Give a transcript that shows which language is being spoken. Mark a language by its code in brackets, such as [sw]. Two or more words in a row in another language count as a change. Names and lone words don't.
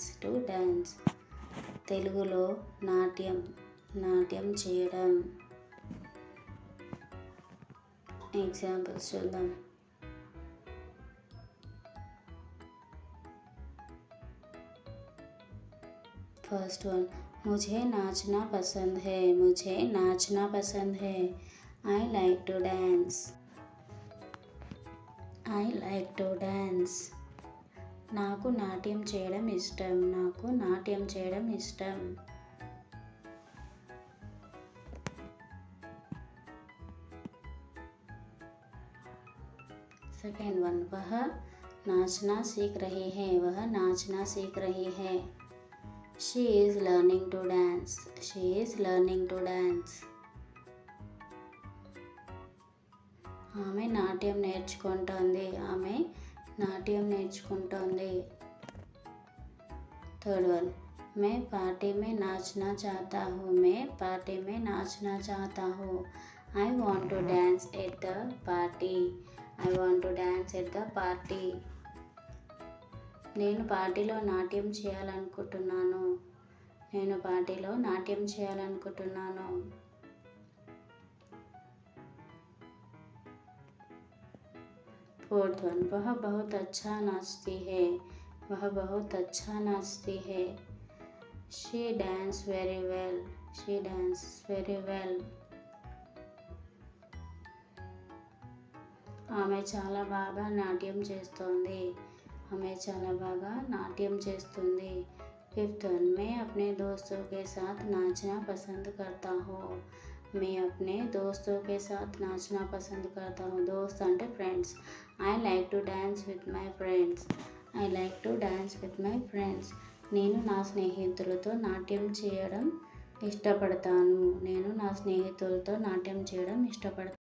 [te] తెలుగులో నాట్యం చేయడం. ఎగ్జాంపుల్స్ చూద్దాం. [en] First one, [hi] मुझे नाचना पसंद है. [en] I like to dance. [te] నాకు నాట్యం చేయడం ఇష్టం. [en] Second one, [hi] वह नाचना सीख रही है. [en] She is learning to dance. [te] ఆమె నాట్యం నేర్చుకుంటోంది. [en] Third one, [hi] मैं पार्टी में नाचना चाहता हूँ. [en] I want to dance at the party. [te] నేను పార్టీలో నాట్యం చేయాలనుకుంటున్నాను. [en] Fourth one, [hi] वह बहुत अच्छा नाचती है. [en] She dances very well. [te] ఆమె చాలా బాగా నాట్యం చేస్తోంది. ఆమె చాలా బాగా నాట్యం చేస్తుంది. [en] Fifth one, [hi] मैं अपने दोस्तों के साथ नाचना पसंद करता हूँ. मैं अपने दोस्तों के साथ नाचना पसंद करता हूँ. [en] दोस्त అంటే Friends. I like to dance with my friends. I like to dance with my friends. [te] నేను నా స్నేహితులతో నాట్యం చేయడం ఇష్టపడతాను. నేను నా స్నేహితులతో నాట్యం చేయడం ఇష్టపడతాను.